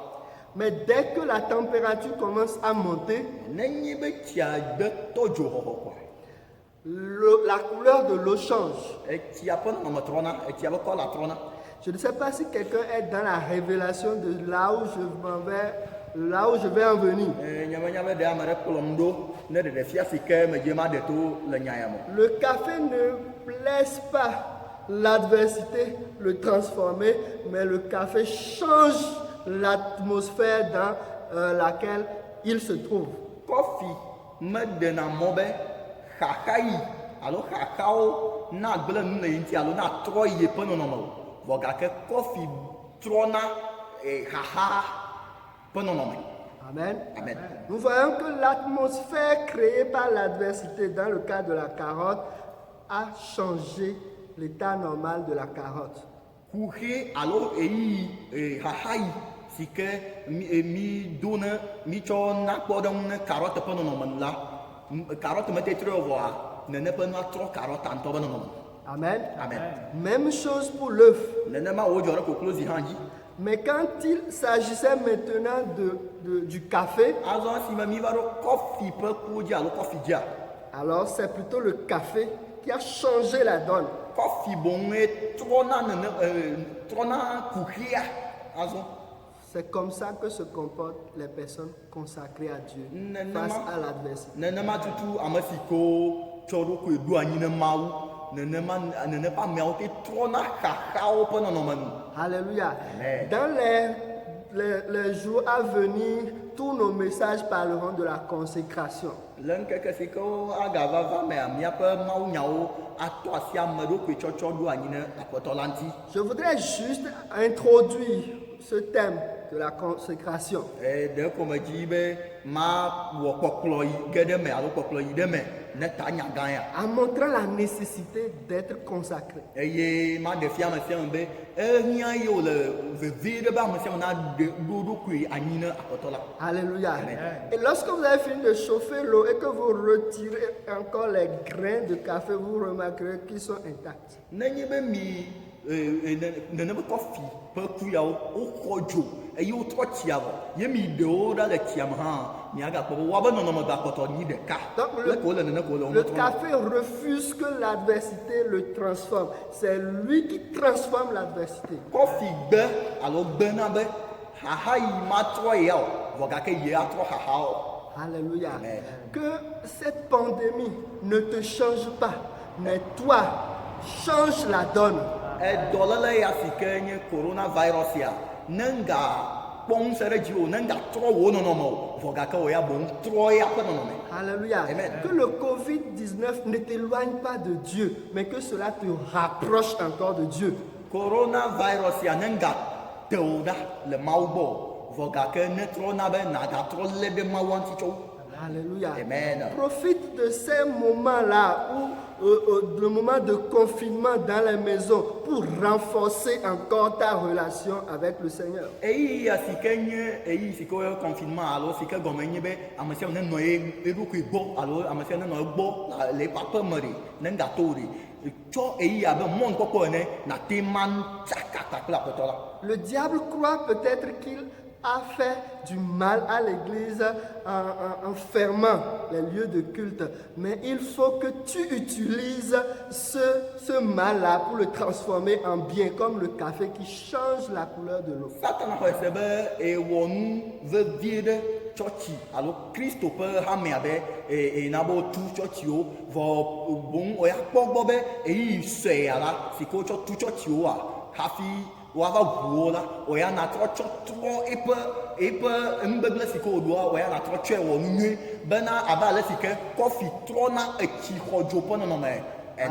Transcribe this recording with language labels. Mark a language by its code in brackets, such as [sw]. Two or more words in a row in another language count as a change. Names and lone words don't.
[fr] Mais dès que la température commence à monter, [ee] Ne nyi be tsia gbe tɔ dzo xɔxɔ koa, [fr] la couleur de l'eau change. [ee] etsia ƒe nɔnɔme trɔna, etsia ƒe kɔla trɔna. [fr] Je ne sais pas si quelqu'un est dans la révélation de là où là où je vais en venir. [ee] Nyame de ame ɖe kplɔm ɖo ne ɖeɖefia si ke medze ma ɖe to le nya ya me. [fr] Le café ne laisse pas l'adversité le transformer, mais le café change l'atmosphère dans laquelle il se trouve. [ee] Kɔfi meɖena mɔ be xaxayi alo xaxawo na gblẽ nu le yi ŋuti alo na trɔ yi eƒe nɔnɔme o. Vɔ gake kɔfi trɔna xaxa ƒe nɔnɔme. Amen. Amen. [fr] Nous voyons que l'atmosphère créée par l'adversité dans le cas de la carotte a changé l'état normal de la carotte. [ee] Kuxe alo eyi xaxayi si ke mi do ne mi tsɔ na kpɔɖeŋu ne karote ƒe nɔnɔme la, karote me tetrɔ vɔa nene ƒe nua trɔ karota ŋutɔ ƒe nɔnɔme. Amen. Amen. [fr] Même chose pour l'œuf. [ee] Nenema wo dzɔ ɖe koklozi hã dzi. [fr] Mais quand il s'agissait maintenant du café, [ee] Azɔ esi me mi va ɖo kɔfi ƒe kuwo dzi alo kɔfi dzia, [fr] alors c'est plutôt le café qui a changé la donne. [ee] kɔfi boŋue trɔna kuxia azɔ. [fr] C'est comme ça que se comportent les personnes consacrées à Dieu face à l'adversité. [ee] Nenema tutu ame si ko tsɔ ɖokui ɖo anyi ne Mawu, nenema ƒe ameawo te trɔna xaxawo ƒe nɔnɔme nu. Alléluia. Amen. [fr] Dans les jours à venir, tous nos messages parleront de la consécration. [ee] Le ŋkeke si ke agava va mea, míaƒe mawunyawo atɔ asi ame ɖokui tsɔtsɔ ɖo anyi ne Aƒetɔ la ŋuti. [fr] Je voudrais juste introduire ce thème de la consécration. [ee] Ɖe ko me dzi be mawɔ kpɔkplɔ yi ge ɖe me alo kpɔkplɔ yi ɖe me ne ta nya gã ya. [fr] En montrant la nécessité d'être consacré. [ee] Eye maɖe fia ame sia ame be ehiã ye wòle vevie ɖe be ame sia ame na ɖo ɖokui anyi ne Aƒetɔ la. Alléluia. Amen. [fr] Et lorsque vous avez fini de chauffer l'eau et que vous retirez encore les grains de café, vous remarquerez qu'ils sont intacts. [ee] Nenye be mi nene be kɔfi ƒe ku yawo woxɔ dzo eye wotrɔ tsia vɔ, ye mi ɖewo ɖa le tsia me hã, miagakpɔ be woabe nɔnɔme gakpɔtɔ nyi ɖeka. [fr] Donc [ee] Le ko le nene ko le le wo [fr] café refuse que l'adversité le transforme. C'est lui qui transforme l'adversité. [ee] Kɔfi gbe alo gbena be xaxa yi matrɔ ya o, vɔ gake ye atrɔ xaxa o. Alléluia. Amen. [fr] Que cette pandémie ne te change pas, mais toi, change la donne. [ee] Dɔléle ya si ke nye coronavirus ya, ne nga kpɔ ŋusẽ ɖe dziwò, ne nga trɔ wo nɔnɔme o, vɔ gake wò ya boŋ trɔ ya ƒe nɔnɔme. Alléluia. Amen. [fr] Que le Covid-19 ne t'éloigne pas de Dieu, mais que cela te rapproche encore de Dieu. [ee] Coronavirus ya ne nga te wò ɖa le Mawu gbɔ o, vɔ gake ne trɔna be nàgatrɔ lé ɖe Mawu ŋuti tsɔ. Alléluia. Amen. [fr] Profite de ces moments-là où le moment de confinement dans les maisons pour renforcer encore ta relation avec le Seigneur. [ee] Eyi ya si ke nye eyi si ke woyɔ confinement alo si ke gɔme nye be ame sia ame ne nɔ eɖokui gbɔ alo ame sia ne nɔ egbɔ le eƒe aƒe me ɖe ne ŋgato wo ɖe. Tsɔ eyi abe mɔnukpɔkpɔ ene nate ma tsaka kpakple Aƒetɔ la. [fr] Le diable croit peut-être qu'il a fait du mal à l'église en fermant les lieux de culte. Mais il faut que tu utilises ce mal-là pour le transformer en bien, comme le café qui change la couleur de l'eau. [ee] Satana xɔ ese be ewɔ nu vevie ɖe tsɔtsi alo Kristo ƒe hamea be ena be wotu tsɔtsiwo vɔ boŋ wòya kpɔ gbɔ be eyi sɔea la si ke wotsɔ tu tsɔtsiwoa hafi woava ʋuwo la wòya natrɔ tsɔ trɔ eƒe nugbegble si ke wòɖoa wòya natrɔ tsɔe wɔ nu nyuie bena abe ale si ke kɔfi trɔna etsi xɔdzo ƒe nɔnɔme ene.